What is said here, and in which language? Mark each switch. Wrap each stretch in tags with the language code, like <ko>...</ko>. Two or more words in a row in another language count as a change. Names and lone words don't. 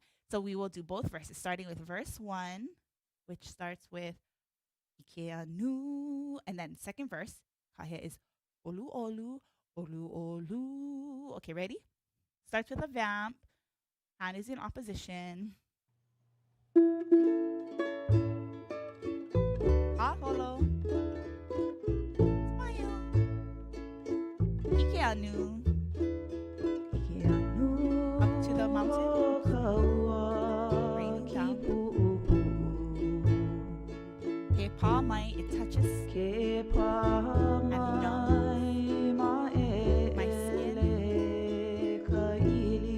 <en>So we will do both verses, starting with verse 1. Which starts with</en> <haw>Ike anu,</haw> <en>and then second verse, kahe is</en> <haw>olu olu, olu olu.</haw> <en>Okay, ready? Starts with a vamp, hand is in opposition.</en> <haw>Ka holo. Smile. Ike anu.</haw> <en>Up to the mountain. Raining down.</en> <haw>Pa mai,</haw> <en>it touches and no my skin</en>